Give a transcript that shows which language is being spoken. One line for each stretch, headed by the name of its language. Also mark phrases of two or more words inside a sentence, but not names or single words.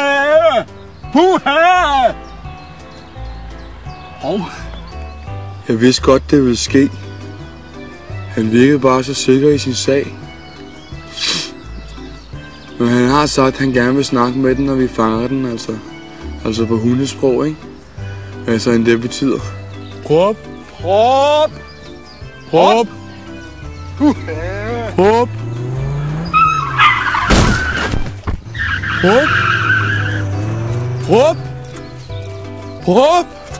Danish: Puha! Hov. Jeg vidste godt, det ville ske. Han virkede bare så sikker i sin sag. Men han har sagt, at han gerne vil snakke med den, når vi fanger den, altså på hundesprog, ikke? Altså, end det betyder. Prop! Prop! Prop! Puha! Prop! Prop! Prop! Prop!